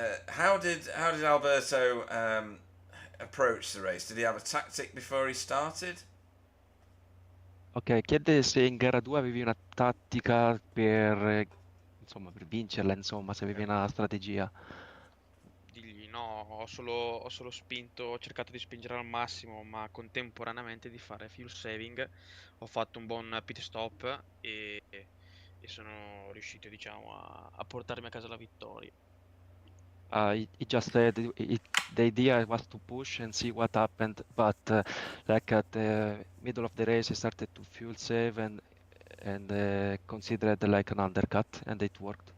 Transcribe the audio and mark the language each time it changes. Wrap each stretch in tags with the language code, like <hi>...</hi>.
<en>How did Alberto approach the race? Did he have a tactic before he started?</en> <it>Ok, chiede se in gara 2 avevi una tattica per, insomma, per vincerla, insomma, se avevi una strategia. Digli no, ho solo spinto, ho cercato di spingere al massimo, ma contemporaneamente di fare fuel saving. Ho fatto un buon pit stop e sono riuscito, diciamo, a portarmi a casa la vittoria.</it> <en>He just said the idea was to push and see what happened, but like at the middle of the race, he started to fuel save and considered like an undercut, and it worked.</en>